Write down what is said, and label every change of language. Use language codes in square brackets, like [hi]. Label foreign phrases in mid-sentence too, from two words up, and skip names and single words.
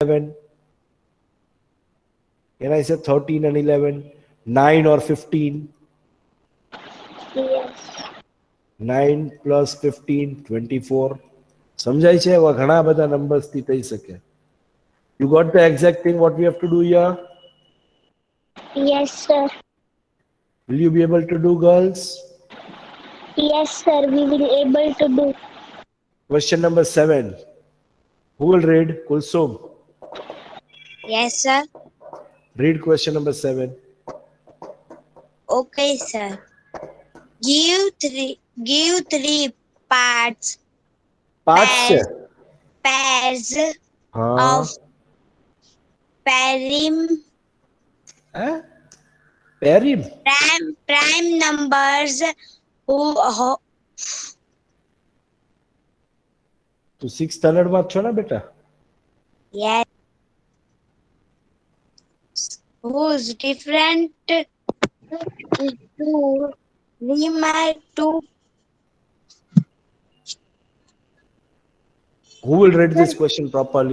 [en] 11? Can I say 13 and 11? 9 or 15? Yes. 9 plus 15, 24. [gu] સમજાય છે? એવા ઘણા બધા નંબર્સ થી થઈ શકે. [en] You got the exact thing what we have to do here? Yes, sir. Will you be able to do, girls? Yes, sir. We will able to do. Question number 7. Who will read? Kulsum. Yes, sir. Read question number 7. Okay, sir. Give three parts [gu] Parts છે. [en] pairs [gu] હા. [en] of prime Perim. numbers who [gu] તું 6th સ્ટાન્ડર્ડ માં છો ને બેટા? [en] yes, whose different is to remind to Who will read this question properly?